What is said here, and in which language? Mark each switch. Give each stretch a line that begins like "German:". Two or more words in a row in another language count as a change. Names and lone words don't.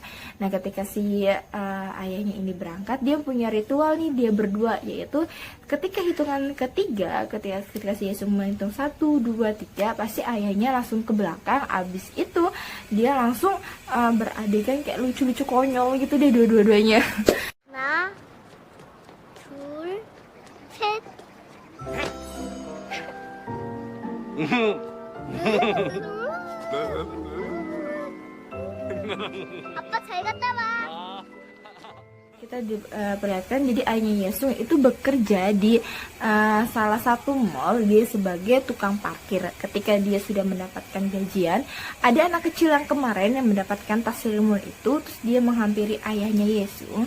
Indonesian: Nah, ketika si ayahnya ini berangkat, dia punya ritual nih, dia berdua, yaitu ketika hitungan ketiga, ketika si Yesung menghitung 1, 2, 3, pasti ayahnya langsung ke belakang. Abis itu dia langsung beradegan kayak lucu-lucu konyol gitu deh dua-duanya.
Korean: 하나, 둘, 셋. 아빠 잘 갔다 와.
Indonesian: Kita diperlihatkan jadi ayahnya Yesung itu bekerja di salah satu mall, dia sebagai tukang parkir. Ketika dia sudah mendapatkan gajian, ada anak kecil yang kemarin yang mendapatkan tas seremon itu, terus dia menghampiri ayahnya Yesung.